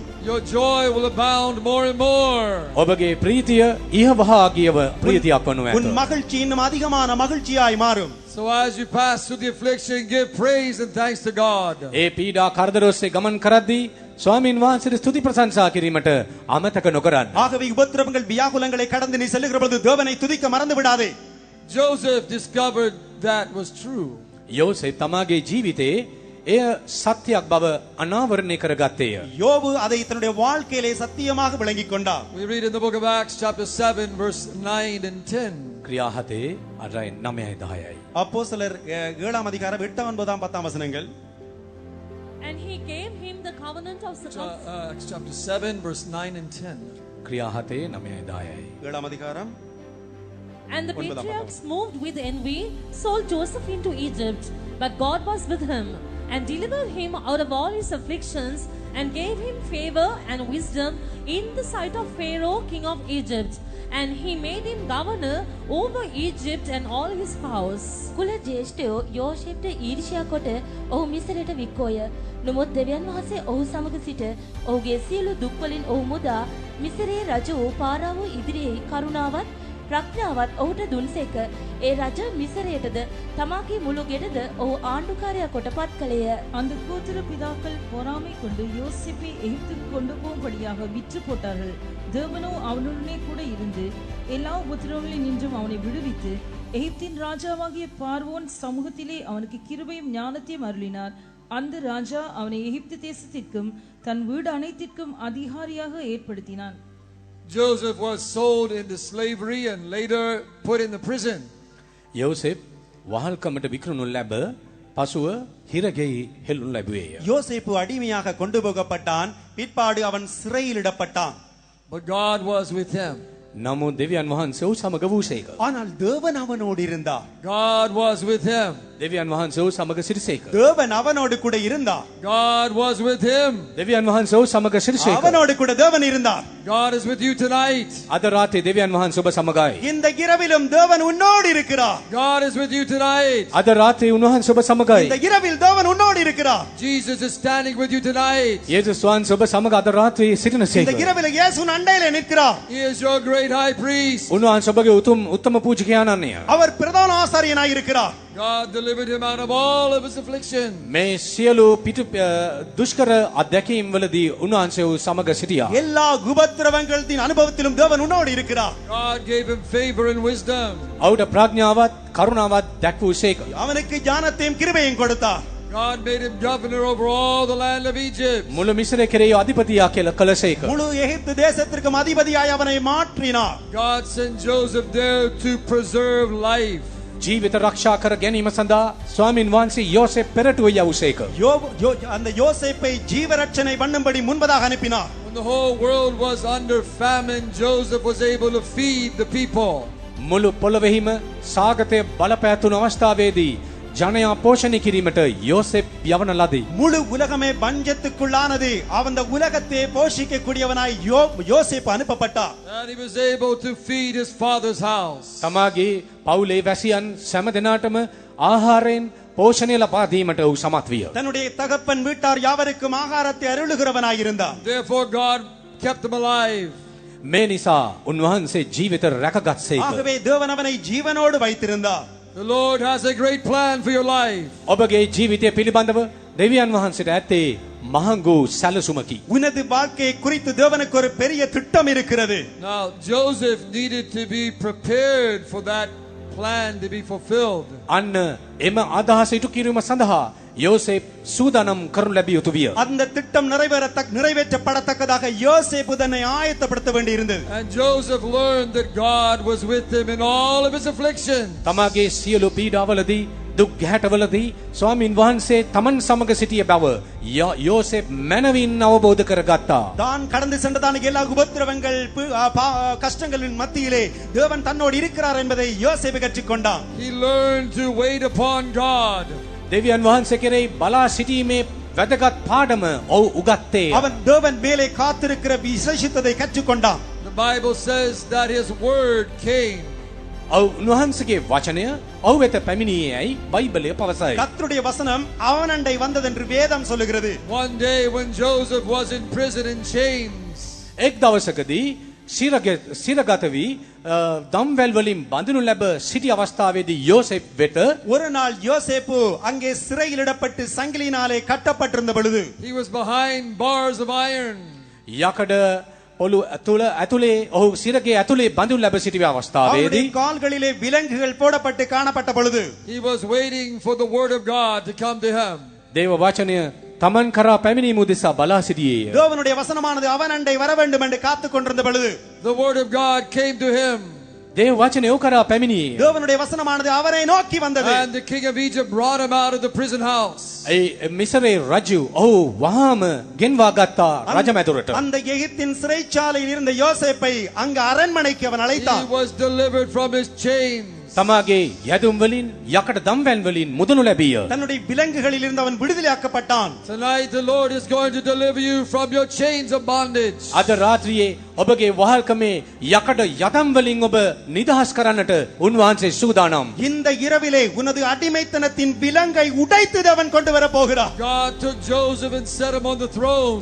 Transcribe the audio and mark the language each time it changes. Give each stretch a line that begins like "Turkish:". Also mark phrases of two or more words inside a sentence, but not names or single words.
English: Your joy will abound more and more.
Sinhala: ඔබගේ ප්‍රීතිය ඉහවහාගියව ප්‍රීතියක් වනු ඇත.
Tamil: உன் மகிழ்ச்சி இன்னும் அதிகமான மகிழ்ச்சியாய் மாறும்.
English: So as you pass through the affliction, give praise and thanks to God.
Sinhala: ඒ පීඩා කරදර ඔස්සේ ගමන් කරද්දී ස්වාමීන් වහන්සේට ස්තුති ප්‍රශංසා කිරීමට අමතක නොකරන්න.
Tamil: ஆகவே உபத்திரவங்கள் வியாகுலங்களை கடந்து நீ செல்லுகிற பொழுது தேவனை துதிக்க மறந்து விடாதே.
English: Joseph discovered that was true.
Sinhala: යෝසෙෆ් තමාගේ ජීවිතේ එය සත්‍යයක් බව අනාවරණය කරගත්තේය.
Tamil: யோபு அதை தன்னுடைய வாழ்க்கையிலே சத்தியமாக விளங்கிக் கொண்டார்.
English: We read in the book of Acts chapter 7 verse 9 and 10.
Sinhala: ක්‍රියා 7 8 9 10යි.
Tamil: அப்போஸ்தலர் 7 அதிகாரம் 8 9 10 வசனங்கள்.
English: And he gave him the covenant of Acts chapter 7 verse 9 and 10.
Sinhala: ක්‍රියා 7 9 10යි.
Tamil: 7 அதிகாரம்.
English: And the patriarchs, moved with envy, sold Joseph into Egypt. But God was with him and delivered him out of all his afflictions and gave him favor and wisdom in the sight of Pharaoh, king of Egypt. And he made him governor over Egypt and all his house.
Sinhala: කුල ජේෂ්ඨයෝ යෝෂෙප්ට ඊර්ෂ්‍යා කොට ඔහු මිසරයට වික්කෝය. නමුත් දෙවියන් වහන්සේ ඔහු සමග සිට ඔහුගේ සියලු දුක් වලින් ඔහු මුදා මිසරේ රජ වූ පාරාවෝ ඉදිරියේ කරුණාවත් ප්‍රඥාවත් ඔහුට දුන්සේක. ඒ රජ මිසරයටද තමාගේ මුළු ගෙඩද ඔහු ආණ්ඩුකාරයා කොට පත් කළේය.
Tamil: அந்த கோத்திர பிதாக்கள் பொறாமை கொண்டு யோசேப்பை எகிப்துக்கு கொண்டு போகும்படியாக விற்று போட்டார்கள். தேவனோ அவனுடனே கூட இருந்து எல்லா உபத்திரவங்களில் நின்றும் அவனை விடுவித்து எகிப்தின் ராஜாவாகிய பார்வோன் சமூகத்திலே அவனுக்கு கிருபையும் ஞானத்தையும் அருளினார். அந்த ராஜா அவனை எகிப்து தேசத்திற்கும் தன் வீடு அனைத்திற்கும் அதிகாரியாக ஏற்படுத்தினான்.
English: Joseph was sold into slavery and later put in the prison.
Sinhala: යෝසෙෆ් වහල්කමට විකුණනු ලැබ පසුව හිරගෙයි හෙළුණු ලැබුවේය.
Tamil: யோசேப்பு அடிமையாக கொண்டு போகப்பட்டான். பிற்பாடு அவன் சிறையிலிடப்பட்டான்.
English: But God was with him.
Sinhala: නමුත් දෙවියන් වහන්සේ ඔහු සමග වූසේක.
Tamil: ஆனால் தேவன் அவனோடு இருந்தார்.
English: God was with him.
Sinhala: දෙවියන් වහන්සේ ඔහු සමග සිටිසේක.
Tamil: தேவன் அவனோடு கூட இருந்தார்.
English: God was with him.
Sinhala: දෙවියන් වහන්සේ ඔහු සමග සිටිසේක.
Tamil: அவனோடு கூட தேவன் இருந்தார்.
English: God is with you tonight.
Sinhala: අද රාත්‍රියේ දෙවියන් වහන්සේ ඔබ සමගයි.
Tamil: இந்த இரவிலும் தேவன் உன்னோடு இருக்கிறார்.
English: God is with you tonight.
Sinhala: අද රාත්‍රියේ උන්වහන්සේ ඔබ සමගයි.
Tamil: இந்த இரவில் தேவன் உன்னோடு இருக்கிறார்.
English: Jesus is standing with you tonight.
Sinhala: යේසුස් වහන්සේ ඔබ සමග අද රාත්‍රියේ
Tamil: இந்த
Sinhala: සිටිනසේක.
Tamil: இரவில் இயேசு அண்டையிலே நிற்கிறார்.
English: He is your great high priest.
Sinhala: උන්වහන්සේ ඔබගේ උත්තම පූජකයාණන්ය.
Tamil: அவர் பிரதான ஆசாரியனாய் இருக்கிறார்.
English: God delivered him out of all of his affliction.
Sinhala: මේ සියලු පිටු දුෂ්කර අධ්‍යක්ීම් වලදී උන්වහන්සේ ඔහු සමග සිටියා.
Tamil: எல்லா உபத்திரவங்களின் அனுபவத்திலும் தேவன் உன்னோடு இருக்கிறார்.
English: God gave him favor and wisdom.
Sinhala: ඔහුට ප්‍රඥාවත් කරුණාවත් දැක්වූසේක.
Tamil: அவனுக்கு ஞானத்தையும் கிருபையும் கொடுத்தார்.
English: God made him governor over all the land of Egypt.
Sinhala: මුළු මිස්රේ කෙරෙහි අධිපතියා කියලා කළසේක.
Tamil: முழு எகிப்து தேசத்திற்கும் அதிபதியாய் அவனை மாற்றினார்.
English: God sent Joseph there to preserve life.
Sinhala: ජීවිත රක්ෂා කර ගැනීම සඳහා ස්වාමින් වහන්සේ යෝසෙෆ් පෙරටුව යවුසේක.
Tamil: அந்த யோசேப்பை ஜீவரட்சணை பண்ணும்படி முன்பதாக அனுப்பினார்.
English: When the whole world was under famine, Joseph was able to feed the people.
Sinhala: මුළු පොළොවේහිම සාගතය බලපෑතුණු අවස්ථාවේදී ජනයා පෝෂණය කිරීමට යෝසෙෆ් යවන ලදී.
Tamil: முழு உலகமே பஞ்சத்துக்குள்ளானது. அந்த உலகத்தை போஷிக்க கூடியவனாய் யோசேப்பு அனுப்பப்பட்டார்.
English: And he was able to feed his father's house.
Sinhala: තමාගේ පවුලේ වැසියන් සෑම දෙනාටම ආහාරයෙන් පෝෂණය ලබා දීමට ඔහු සමත් විය.
Tamil: தன்னுடைய தகப்பன் வீட்டார் யாவருக்கும் ஆகாரத்தை அருளுகிறவனாயிருந்தார்.
English: Therefore, God kept him alive.
Sinhala: මේ නිසා උන්වහන්සේ ජීවිත රැකගත්සේක.
Tamil: ஆகவே தேவன் அவனை ஜீவனோடு வைத்திருந்தார்.
English: The Lord has a great plan for your life.
Sinhala: ඔබගේ ජීවිතය පිළිබඳව දෙවියන් වහන්සේට ඇත්තේ මහඟු සැලසුමකි.
Tamil: உனது வாழ்க்கையை குறித்து தேவனுக்கு ஒரு பெரிய திட்டம் இருக்கிறது.
English: Now, Joseph needed to be prepared for that plan to be fulfilled.
Sinhala: අන්න එම අදහස ඉටු කිරීම සඳහා யோசேப் சூதானம் කරනු ලැබිය යුතු විය.
Tamil: அந்த திட்டம் நிறைவேற்றப்படத்தக்கதாக யோசேப்பு தன்னை ஆயத்தப்படுத்த வேண்டியிருந்தது.
English: And Joseph learned that God was with him in all of his afflictions.
Sinhala: තමාගේ සියලු පීඩාවලදී දුක් ගැහැටවලදී ස්වාමින් වහන්සේ තමන් සමග සිටිය බව யோசேப் මනවින් අවබෝධ කරගත්තා.
Tamil: தான் கடந்து சென்றதான எல்லா உபத்திரவங்கள் கஷ்டங்களின் மத்தியிலே தேவன் தன்னோடு இருக்கிறார் என்பதை யோசேப்பு கற்றுக்கொண்டான்.
English: He learned to wait upon God.
Sinhala: දෙවියන් වහන්සේ කෙරෙහි බලා සිටීමේ වැදගත් පාඩම ඔහු උගත්තේ.
Tamil: அவன் தேவன் மேலே காத்திருக்கிற விசேஷித்ததை கற்றுக்கொண்டான்.
English: The Bible says that his word came.
Sinhala: උන්වහන්සේගේ වචනය ඔහු වෙත පැමිණියේයි බයිබලය පවසයි.
Tamil: கர்த்தருடைய வசனம் அவனண்டை வந்தது என்று வேதம் சொல்லுகிறது.
English: One day when Joseph was in prison in chains,
Sinhala: එක් දවසකදී සිරගත වී දම්වැල් වලින් බඳිනු ලැබ සිටි අවස්ථාවේදී யோசேப் වෙත
Tamil: ஒரு நாள் யோசேப்பு அங்கே சிறையிலிடப்பட்டு சங்கிலியினாலே கட்டப்பட்டிருந்த பொழுது
English: he was behind bars of iron.
Sinhala: යකඩ පොළු ඇතුලේ ඔහු සිරගේ ඇතුලේ බඳිනු ලැබ සිටි අවස්ථාවේදී
Tamil: அவருடைய கால்களிலே விலங்குகள் போடப்பட்டு காணப்பட்ட பொழுது
English: He was waiting for the word of God to come to him.
Sinhala: දේව වචනය තමන් කරා පැමිණීම උදෙසා බලා සිටියේය.
Tamil: தேவனுடைய வசனமானது அவன் அண்டை வர வேண்டும் என்று காத்துக் கொண்டிருந்த பொழுது
English: The word of God came to him.
Sinhala: දේව වචනය ඔහු කරා පැමිණියේ.
Tamil: தேவனுடைய வசனமானது அவரை நோக்கி வந்தது.
English: And the king of Egypt brought him out of the prison house.
Sinhala: ඒ මිසරේ රජු ඔහු වහාම ගෙන්වා ගත්තා රජමැදුරට.
Tamil: அந்த எகிப்தின் சிறைச்சாலையில் இருந்த யோசேப்பை அங்கு அரண்மனைக்கு அவன்
English: He
Tamil: அழைத்தான்.
English: was delivered from his chains.
Sinhala: තමාගේ යදුම් වලින් යකඩ දම්වැල් වලින් මුදනු ලැබිය.
Tamil: தன்னுடைய விலங்குகளில் இருந்து அவன் விடுதலையாக்கப்பட்டான்.
English: Tonight the Lord is going to deliver you from your chains of bondage.
Sinhala: අද රාත්‍රියේ ඔබගේ වහල්කමේ යකඩ යදම් වලින් ඔබ නිදහස් කරන්නට උන්වහන්සේ සූදානම්.
Tamil: இந்த இரவிலே உனது அடிமைத்தனத்தின் விலங்கை உடைத்து அவன் கொண்டு வர போகிறார்.
English: God took Joseph and set him on the throne.